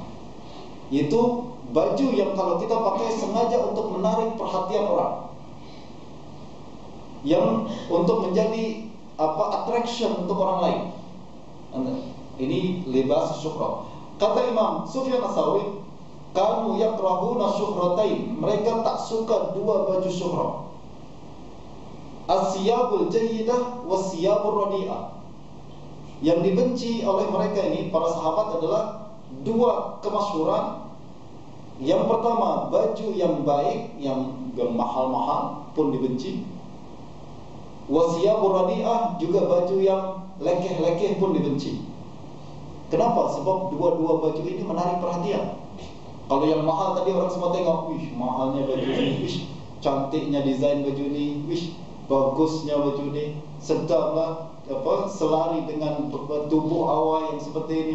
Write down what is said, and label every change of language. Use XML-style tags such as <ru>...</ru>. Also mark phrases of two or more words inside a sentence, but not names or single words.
<ms>Yaitu baju yang kalau kita pakai sengaja untuk menarik perhatian orang, yang untuk menjadi attraction untuk orang lain. Ini</ms> <ar>لباس الشهرة.</ar> <ms>Kata Imam Sufyan Ats-Tsauri,</ms> <ar>كانوا يكرهون الشهرتين,</ar> <ms>mereka tak suka dua baju syuhrah,</ms> <ar>الثياب الجيدة والثياب الرديئة.</ar> <ms>Yang dibenci oleh mereka ini, para sahabat, adalah dua kemasyhuran. Yang pertama, baju yang baik, yang mahal-mahal pun dibenci.</ms> <ar>والثياب الرديئة,</ar> <ms>juga baju yang lekeh-lekeh pun dibenci. Kenapa? Sebab dua-dua baju ini menarik perhatian. Kalau yang mahal tadi orang semua tengok, wih mahalnya baju ini, wih cantiknya desain baju ini, wih bagusnya baju ini, sedaplah selari dengan tubuh awal yang seperti ini.</ms>